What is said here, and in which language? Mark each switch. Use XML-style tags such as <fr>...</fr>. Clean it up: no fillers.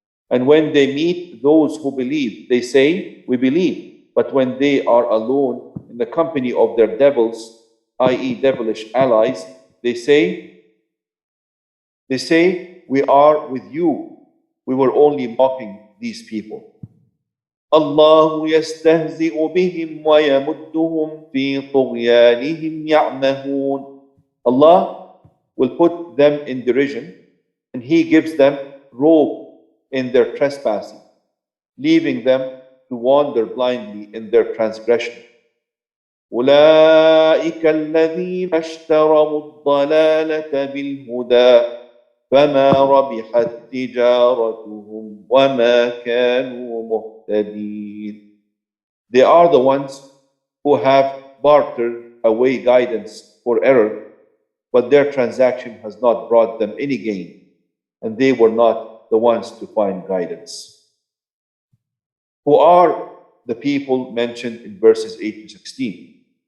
<en>And when they meet those who believe, they say, we believe. But when they are alone in the company of their devils, i.e. devilish allies, they say, we are with you. We were only mocking these people.</en> <ar>Allah يستهزئ بهم ويمدهم في طغيانهم يعمهون.</ar> <en>Allah will put them in derision, and He gives them rope in their trespassing, leaving them to wander blindly in their transgression.</en> <ar>أولئك الذين اشتروا الضلالة بالهدى فما ربحت تجارتهم وما كانوا مهتدين.</ar> <en>They are the ones who have bartered away guidance for error, but their transaction has not brought them any gain, and they were not the ones to find guidance. Who are the people mentioned in verses 8 to 16?</en>